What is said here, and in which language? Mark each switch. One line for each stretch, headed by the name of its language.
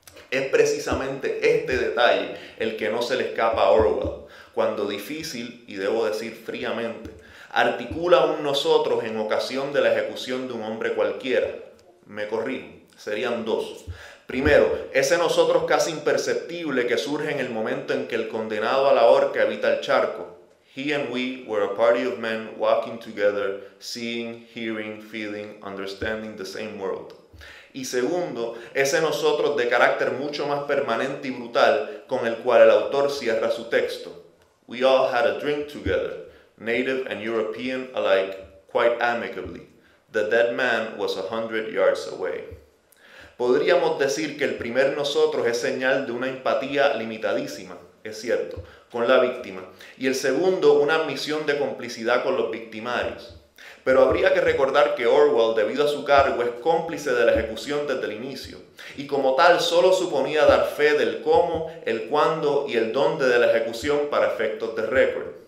Spanish: Es precisamente este detalle el que no se le escapa a Orwell, cuando difícil, y debo decir fríamente, articula un nosotros en ocasión de la ejecución de un hombre cualquiera. Me corrijo, serían dos. Primero, ese nosotros casi imperceptible que surge en el momento en que el condenado a la horca evita el charco.
English: He and we were a party of men walking together, seeing, hearing, feeling, understanding the same world.
Spanish: Y segundo, ese nosotros de carácter mucho más permanente y brutal con el cual el autor cierra su texto.
English: We all had a drink together, native and European alike, quite amicably. The dead man was 100 yards away.
Spanish: Podríamos decir que el primer nosotros es señal de una empatía limitadísima, es cierto, con la víctima, y el segundo una admisión de complicidad con los victimarios. Pero habría que recordar que Orwell, debido a su cargo, es cómplice de la ejecución desde el inicio, y como tal solo suponía dar fe del cómo, el cuándo y el dónde de la ejecución para efectos de récord.